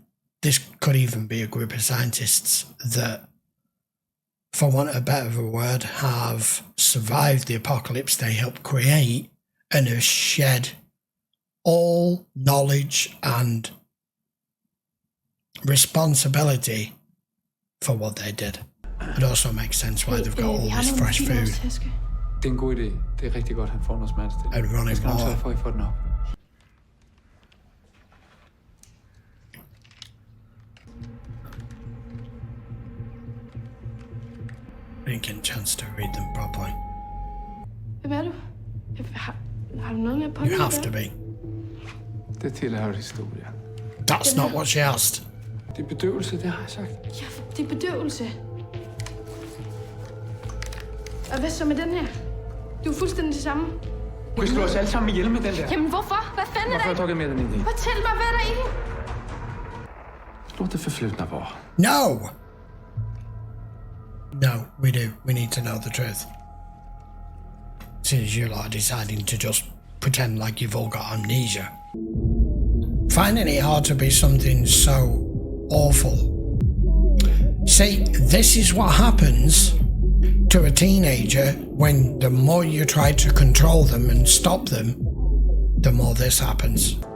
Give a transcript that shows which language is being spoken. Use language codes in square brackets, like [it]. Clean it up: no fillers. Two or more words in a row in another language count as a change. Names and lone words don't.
[en] This could even be a group of scientists that, for want of a better word, have survived the apocalypse they helped create and have shed all knowledge and responsibility for what they did. It also makes sense why they've got all this fresh food [da] Det er en god idé. Det er rigtig godt, han får noget smertestillende. [en] and running [da] Jeg skal nok sørge [en] water. [da] for, at I får den op. [en] I didn't get a chance to read them properly. [da] Hvem er du? Har du noget med på [en] You have to be. [da] Det tilhører historien. [en] That's not what she asked. [da] Det er bedøvelse, det har jeg sagt. Ja, det er bedøvelse. Og hvad så med den her? Du er fuldstændig det samme. Du kan slå os alle sammen ihjel med den der. Jamen hvorfor? Hvad fanden er Hvorfor har der jeg drukket mere end en del? Fortæl mig, hvad er der i den? [sv] Låt det förflutna vara. [en] No! No, we do. We need to know the truth. Since you are deciding to just pretend like you've all got amnesia. Finding it hard to be something so awful. See, this is what happens to a teenager when the more you try to control them and stop them, the more this happens.